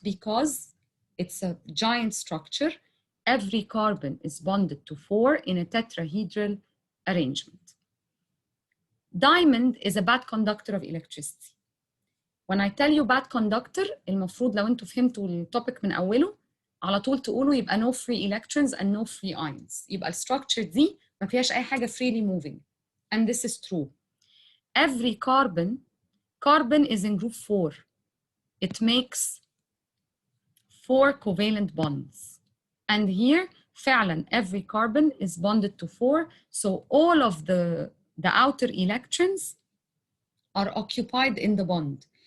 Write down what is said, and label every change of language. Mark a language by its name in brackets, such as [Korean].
[English] Because it's a giant structure. Every carbon is bonded to 4 in a tetrahedral arrangement. Diamond is a bad conductor of electricity. When I tell you bad conductor, [Arabic] المفروض لو انتوا فهمتوا التوبيك من أوله على طول تقولوا يبقى [English] no free electrons and no free ions. [Arabic] يبقى الستراكشر دي ما فيهاش أي حاجة freely moving. [English] And this is true. Every carbon is in group 4. It makes 4 covalent bonds. And here, [Arabic] فعلا, [English] every carbon is bonded to 4. So all of the outer electrons are occupied in the bond.